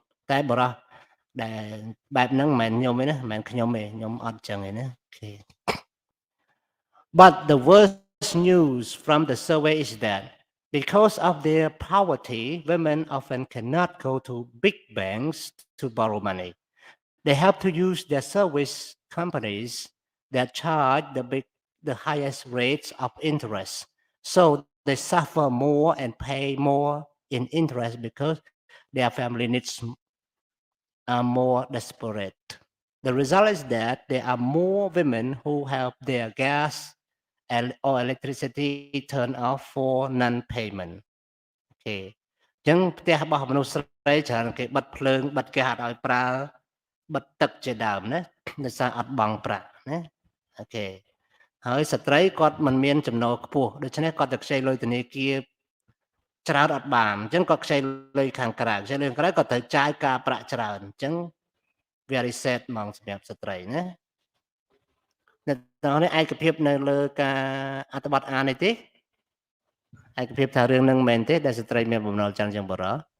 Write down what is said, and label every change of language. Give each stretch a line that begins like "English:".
Khmer: តែបរិសុទ្ធដែលបែបហ្នឹងមិនមែនខ្ញុំទេណាមិនមែនខ្ញុំទេខ្ញុំអត់អញ្ចឹងទេណាអូខេ
English: But the worst news from the survey is that because of their poverty, women often cannot go to big banks to borrow money. They have to use their service companies that charge the highest rates of interest. So they suffer more and pay more in interest because their family needs are more desperate. The result is that there are more women who have their gas or electricity turned off for non-payment. Okay.
Khmer: អញ្ចឹងផ្ទះរបស់មនុស្សស្រីច្រើនគេបិទភ្លើងបិទគេហត់ឲ្យប្រើបិទទឹកជាដើមណាដោយសារអត់បង់ប្រាក់ណាអូខេហើយស្ត្រីគាត់មិនមានចំណូលខ្ពស់ដូច្នេះគាត់ទៅខ្ចីលុយធនាគារ ច្រើនអត់បានអញ្ចឹងគាត់ខ្ចីលុយខាងក្រៅខ្ចីលុយខាងក្រៅគាត់ត្រូវចាយការប្រាក់ច្រើនអញ្ចឹង
English: very sad
Khmer: ហ្មងសម្រាប់ស្ត្រីណានៅតាមនេះឯកភាពនៅលើការអត្ថបទអាននេះទេឯកភាពថារឿងនឹងមែនទេដែលស្ត្រីមានបំណុលច្រើនជាងបុរស